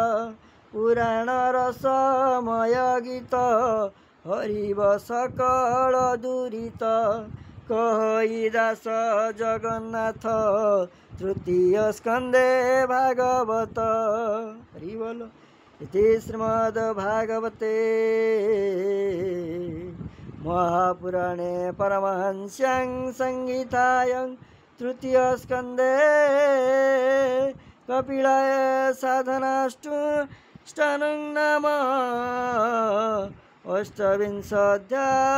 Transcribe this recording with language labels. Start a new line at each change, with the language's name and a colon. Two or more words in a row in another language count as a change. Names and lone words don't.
Odia: ପୁରାଣ ରସମୟ ଗୀତ, ହରିବ ସକଳ ଦୁରିତ। କହଇ ଦାସ ଜଗନ୍ନାଥ, ତୃତୀୟ ସ୍କନ୍ଧେ ଭାଗବତ। ହରି ବୋଲ।
Sanskrit: ଇତି ଶ୍ରୀମଦ୍ ଭାଗବତେ महापुराणे परमहंस्यां संहितायां तृतीय स्कन्धे कपिलाय साधनाष्टानं नाम अष्टाविंशोऽध्याय।